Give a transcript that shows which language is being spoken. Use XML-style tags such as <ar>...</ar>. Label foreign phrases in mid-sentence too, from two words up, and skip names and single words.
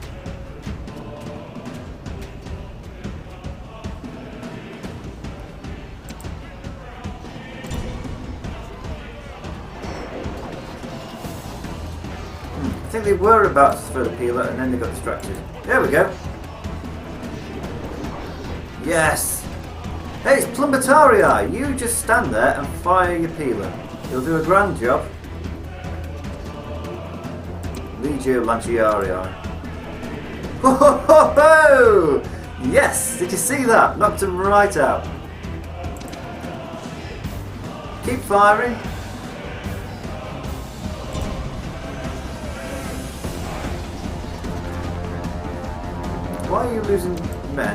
<en>I think they were about to throw the peeler and then they got distracted. There we go. Yes! Hey, it's Plumbatarii! You just stand there and fire your peeler. You'll do a grand job. Legio Lanciarii. Ho ho ho ho! Yes! Did you see that? Knocked him right out. Keep firing. Why are you losing men?</en>